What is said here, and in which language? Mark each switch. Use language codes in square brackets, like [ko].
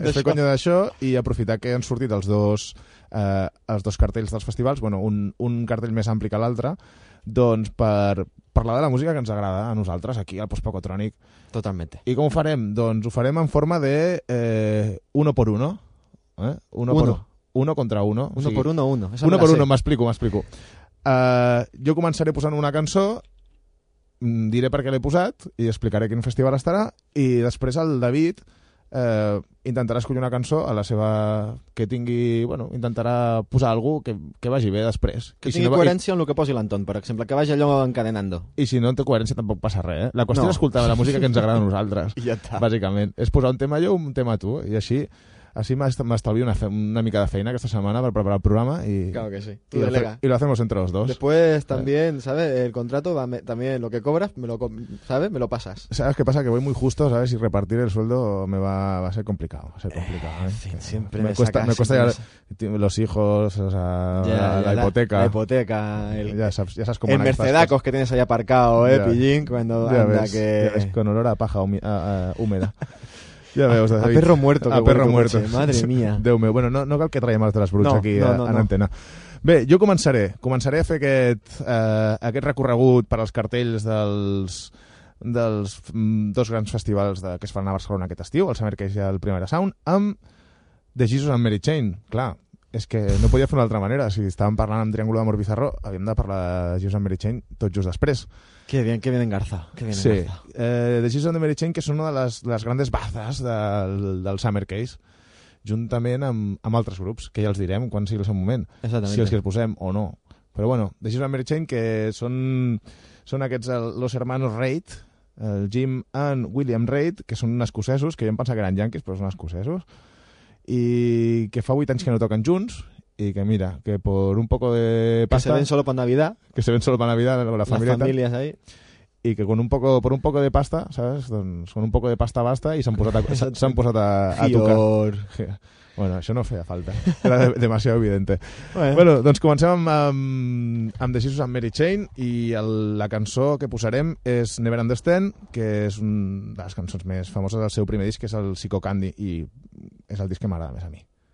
[ca] d'això i aprofitar que han sortit els dos cartells dels festivals, bueno, un cartell més ampli que l'altre, doncs per parlar de la música que ens agrada a nosaltres aquí al Post-Pocotronic. Totalment. I com ho farem? Doncs ho farem en forma de [es] uno por uno. Uno por uno, [ca] m'explico. Jo començaré posant una cançó, diré per què l'he posat i explicaré quin festival estarà, i després el David intentarà escollir una cançó a la seva que tingui, bueno, intentarà posar algú que vagi bé després. Que tingui coherència en el que posi l'Anton, per exemple, que vagi allò encadenando. I si no té coherència tampoc passa res, eh? La qüestió és escoltar la música que ens agrada a nosaltres. I ja està. Bàsicament, és posar un tema jo, un tema tu, i així... Así m'estalvio una mica de feina aquesta setmana per preparar el programa i... [es] Claro que sí, tú delega. Y lo hacemos entre los dos. Después también, ¿sabes? El contrato va también, lo que cobras, ¿sabes? Me lo pasas. ¿Sabes qué pasa? Que voy muy justo, ¿sabes? Y repartir el sueldo va a ser complicado. En fin, siempre me cuesta los hijos, o sea, la hipoteca. La hipoteca. Ya sabes cómo... El mercedacos que tienes ahí aparcado, ¿eh, ya, pillín? Cuando ya anda ves, que... Es con olor a paja húmeda. [ca] Ja veus, [es] a perro muerto. A perro muerto. Madre mía. [ca] Déu meu. Bueno, no cal que traiem els de les bruixes aquí. Antena. Bé, jo començaré a fer aquest recorregut per als cartells dels dos grans festivals que es faran a Barcelona aquest estiu, el Summer Cage i el Primavera Sound, amb The Jesus and Mary Chain. Clar, és que no podia fer una altra manera. Si estàvem parlant amb Triángulo d'Amor Bizarro, havíem de parlar de Jesus and Mary Chain tot just després. [es] Que bien engarzado. Sí. [ca] The Jesus and Mary Chain, que és una de les grans bazes del Summer Case, juntament amb altres grups, que ja els direm quan sigui el seu moment. Exactament. Si els que els posem o no. Però bueno, The Jesus and Mary Chain, que són aquests [es] los hermanos Reid, [ca] el Jim and William Reid, que són escocesos, que jo em pensava que eren yankees, però són escocesos, i que fa 8 anys que no toquen junts, i que mira, [es] que por un poco de pasta... Que se ven solo para Navidad. Que se ven solo para Navidad, la familia. Las familias ahí. i que con un poco, por un poco de pasta, ¿sabes? [ca] Doncs [es] con un poco de pasta basta [ca] i s'han posat a tocar. Bueno, això no feia falta. [es] Era demasiado evidente. [ca] Bueno, doncs comencem amb The Jesus and Mary Chain i la cançó que posarem és Never Understand, que és una de les cançons més famoses del seu primer disc, que és el Psycho Candy, i és el disc que m'agrada més a mi.